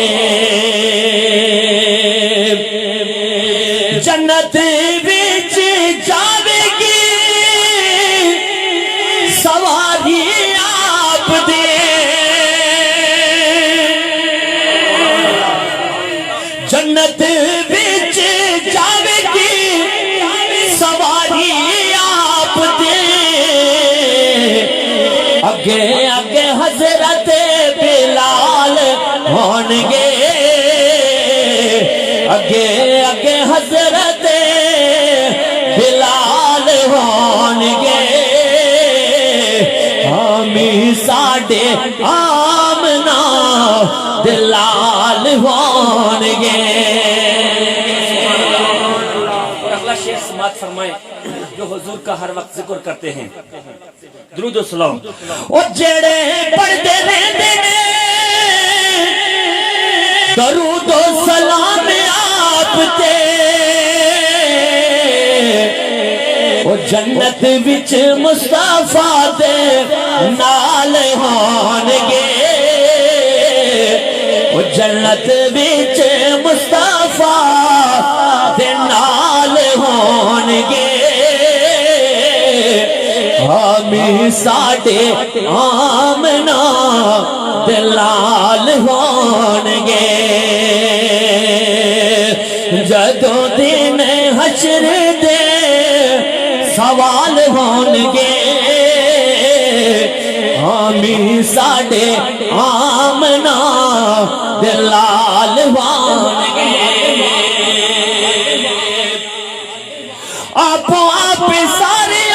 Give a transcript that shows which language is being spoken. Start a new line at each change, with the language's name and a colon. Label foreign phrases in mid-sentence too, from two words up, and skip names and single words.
Punjabi: جنت بچ جاوے گی سواری آپ دے، جنت بچ جاوے گی سواری آپ دے، اگے اگے حضرت بلال ہونگے، اگے اگے حضرت بلال ہونگے، حامی ساڈے آمنہ دلال ہونگے۔
Urdu: اور اگلا شعر سماعت فرمائیں جو حضور کا ہر وقت ذکر کرتے ہیں، درود و سلام۔
Punjabi: او جڑے پڑھتے رہندے نے درود و سلام آپ تے، او جنت وچ مصطفیٰ دے نال ہونگے، او جنت وچ مصطفیٰ دے نال ہونگے، حامی ساڈے آمنہ دلال ہونگے، جدوں دن حشر دے سوال ہونگے، حامی ساڈے آمنہ دلال ہونگے، آپ آپ سارے